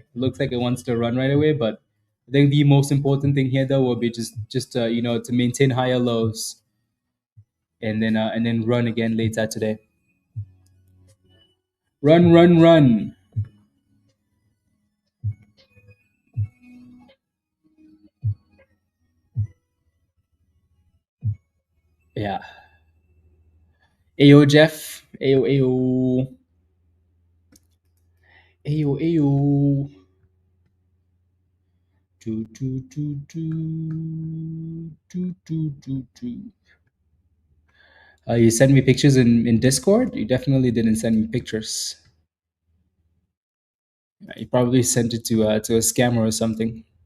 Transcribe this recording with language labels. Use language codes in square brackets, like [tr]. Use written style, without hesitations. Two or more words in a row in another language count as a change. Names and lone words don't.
[en] It looks like it wants to run right away, but I think the most important thing here though will be just to maintain higher lows, and then run again later today. Run, run, run. Yeah. Ayo Jeff. Ayo ayo. Ayo ayo. Do do do do do do do do. You sent me pictures in Discord. You definitely didn't send me pictures. You probably sent it to a scammer or something.